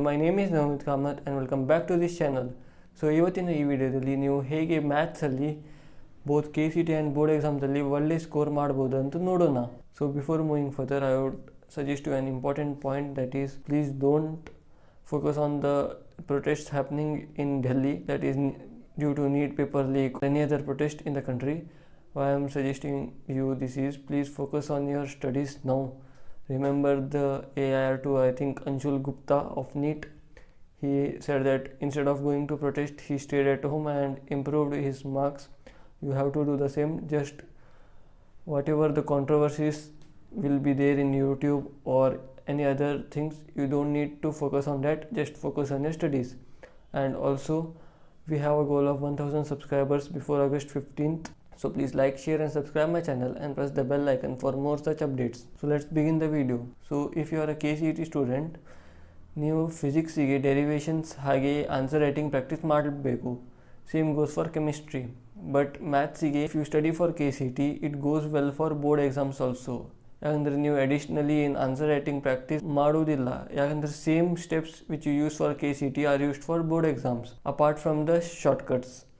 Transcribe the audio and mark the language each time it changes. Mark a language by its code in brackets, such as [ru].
[en] My name is Navneet Kamath and welcome back to this channel. [kn] So ಇವತ್ತಿನ ಈ ವಿಡಿಯೋದಲ್ಲಿ ನೀವು ಹೇಗೆ ಮ್ಯಾಥ್ಸಲ್ಲಿ both K C T and board ಎಕ್ಸಾಮ್ಸಲ್ಲಿ ಒಳ್ಳೆ ಸ್ಕೋರ್ ಮಾಡ್ಬೋದು ಅಂತ ನೋಡೋಣ. [en] So before moving further I would suggest you on important point that is please don't focus on the protests happening in Delhi, that is due to NEET paper leak or any other protest in the country. Why I am suggesting you this is please focus on your studies now. Remember the AIR2, I think Anshul Gupta of NEET, he said that instead of going to protest he stayed at home and improved his marks. You have to do the same. Just whatever the controversies will be there in YouTube or any other things, you don't need to focus on that, just focus on your studies. And also we have a goal of 1000 subscribers before August 15th, so please like, share and subscribe my channel and press the bell icon for more such updates. So let's begin the video. So if you are a KCET student, [kn] ನೀವು ಫಿಸಿಕ್ಸಿಗೆ derivations ಹಾಗೆ answer writing practice ಮಾಡಬೇಕು. [en] Same goes for chemistry. But ಮ್ಯಾಥ್ಸಿಗೆ if you study for KCET it goes well for board exams also. [kn] ಯಾಕಂದರೆ ನೀವು additionally ಏನು answer writing practice ಮಾಡೋದಿಲ್ಲ, ಯಾಕಂದರೆ [en] Same steps which you use for KCET are used for board exams apart from the shortcuts.